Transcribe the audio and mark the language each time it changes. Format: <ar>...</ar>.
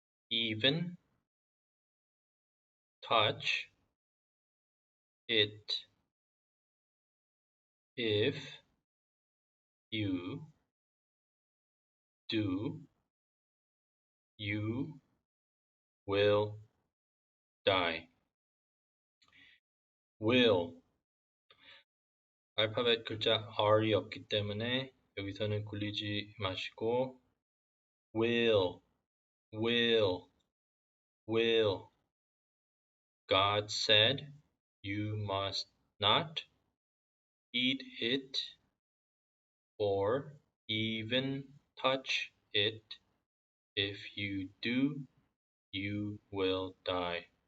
<en>even touch it if you do, you will die.</en> <ko>will 알파벳 글자 R이 없기 때문에 여기서는 굴리지 마시고 will, will, will.</ko> <en>God said you must not eat it or even touch it. If you do, you will die.</en>